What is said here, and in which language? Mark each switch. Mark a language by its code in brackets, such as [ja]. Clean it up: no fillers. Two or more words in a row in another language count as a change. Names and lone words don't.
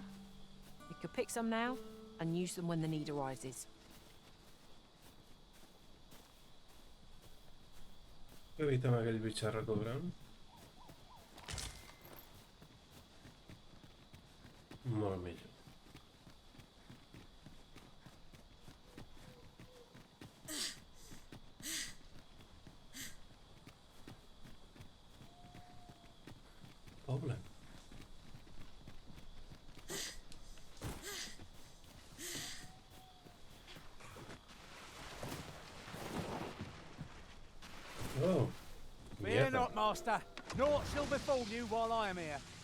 [en] We could pick some now and use them when the need arises. [ca] Evitem aquell bitxarro cobrant. Molt millor. Poble. [en] Oh. Fear Nieta. not, master. Naught shall befall you while I am here.